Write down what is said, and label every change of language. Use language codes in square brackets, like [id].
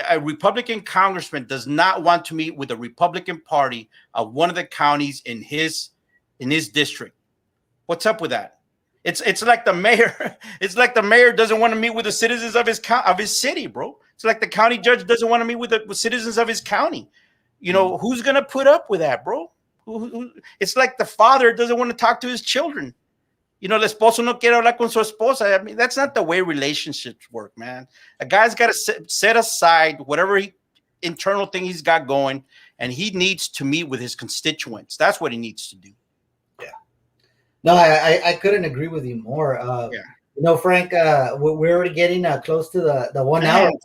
[en] A Republican congressman does not want to meet with the Republican Party of one of the counties in his district. What's up with that? It's like the mayor. It's like the mayor doesn't want to meet with the citizens of his city, bro. It's like the county judge doesn't want to meet with the citizens of his county. Who's gonna put up with that, bro? It's like the father doesn't want to talk to his children. [es] El esposo no quiere hablar con su esposa. [en] I mean, that's not the way relationships work, man. A guy's got to set aside whatever internal thing he's got going, and he needs to meet with his constituents. That's what he needs to do. Yeah. No, I couldn't agree with you more. Frank, we're already getting close to the 1 hour.